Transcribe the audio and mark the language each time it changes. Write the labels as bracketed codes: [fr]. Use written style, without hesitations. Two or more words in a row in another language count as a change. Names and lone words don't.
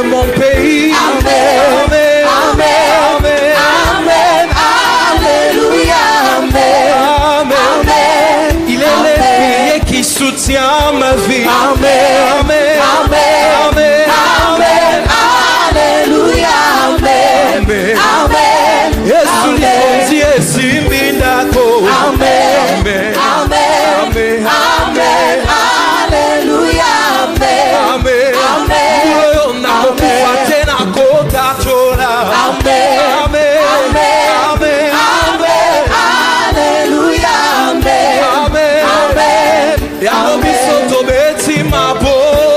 [fr] mon pays, amen, amen, amen, amen, alléluia, amen, amen, il est l'éveillé qui soutient ma vie, amen, amen, amen, amen, alléluia, amen, amen, [ln] Yesu ni Yesu mindako, [fr] amen, amen, amen, amen, alléluia, amen, amen, amen, amen, [ln] tena kota chola, [fr] amen, amen, amen, amen, alléluia, amen, amen, amen, [ln] ya biso to beti mabo.